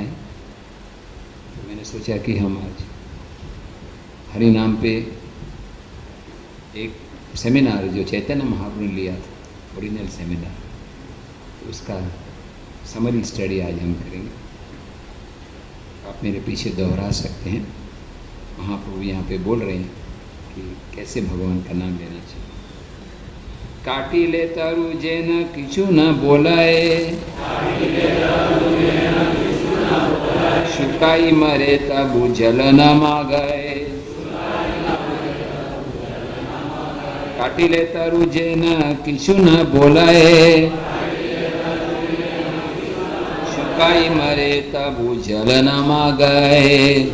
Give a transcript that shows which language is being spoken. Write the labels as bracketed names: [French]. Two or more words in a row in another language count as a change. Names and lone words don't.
[Hindi] तो मैंने सोचा कि हम आज हरि नाम पे एक सेमिनार जो चैतन्य महाप्रभु ने लिया था, [English] original seminar, [Hindi] तो उसका [English] summary study [Hindi] आज हम करेंगे। आप मेरे पीछे दोहरा सकते हैं। महाप्रभु यहाँ पे बोल रहे हैं कि कैसे भगवान का नाम लेना चाहिए। [Bangla] কাটি লে তরু যে না কিছু না বোলায়, শুকাই মরে তবু জল না মাগায়। কাটি লে তরু যে না কিছু না বোলায়, শুকাই মরে তবু জল না মাগায়।